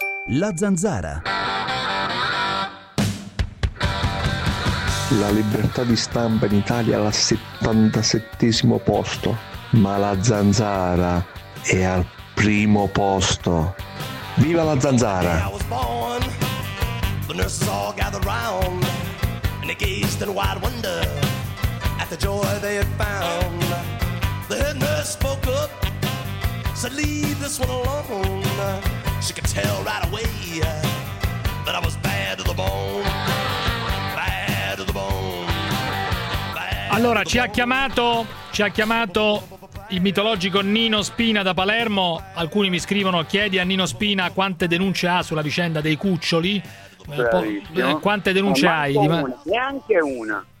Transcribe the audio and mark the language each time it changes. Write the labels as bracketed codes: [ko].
[it] La Zanzara. La libertà di stampa in Italia al 77° posto, ma la Zanzara è al primo posto. Viva la Zanzara! [en] The nurses all gathered round, and they gazed in wide wonder at the joy they had found. The head nurse spoke up, said, leave this one alone. She could tell right away that I was bad to the bone. Bad to the bone. [it] Allora, ci ha chiamato il mitologico Nino Spina da Palermo. Alcuni mi scrivono: chiedi a Nino Spina quante denunce ha sulla vicenda dei cuccioli. Quante denunce hai? Neanche una.